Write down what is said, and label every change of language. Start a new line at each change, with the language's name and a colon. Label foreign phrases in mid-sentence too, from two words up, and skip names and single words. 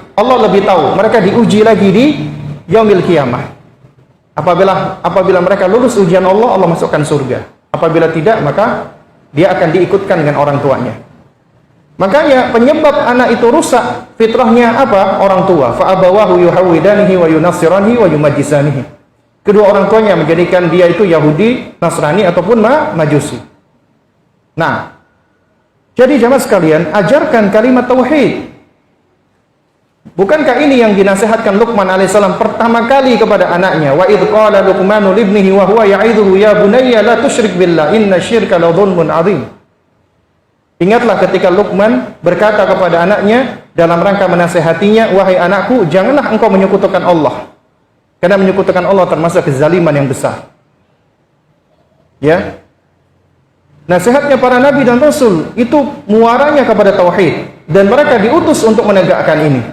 Indonesian: Allah lebih tahu, mereka diuji lagi di
Arabic: يوم القيامة.
Indonesian: Apabila mereka lulus ujian Allah, Allah masukkan surga. Apabila tidak, maka dia akan diikutkan dengan orang tuanya. Makanya penyebab anak itu rusak fitrahnya apa? Orang tua.
Arabic: فأبواه يهودانه وينصرانه ويمجسانه.
Indonesian: Kedua orang tuanya menjadikan dia itu Yahudi, Nasrani ataupun Majusi. Nah, jadi jamaah sekalian, ajarkan kalimat tauhid. Bukankah ini yang dinasihatkan Luqman alaihissalam pertama kali kepada anaknya?
Arabic: وإذ قال لقمان لابنه وهو يعظه يا بني لا تشرك بالله إن الشرك لظلم عظيم.
Indonesian: Ingatlah ketika Luqman berkata kepada anaknya dalam rangka menasihatinya, wahai anakku, janganlah engkau menyekutukan Allah. Karena menyekutukan Allah termasuk kezaliman yang besar. Ya. Nasihatnya para nabi dan rasul itu muaranya kepada tauhid dan mereka diutus untuk menegakkan ini.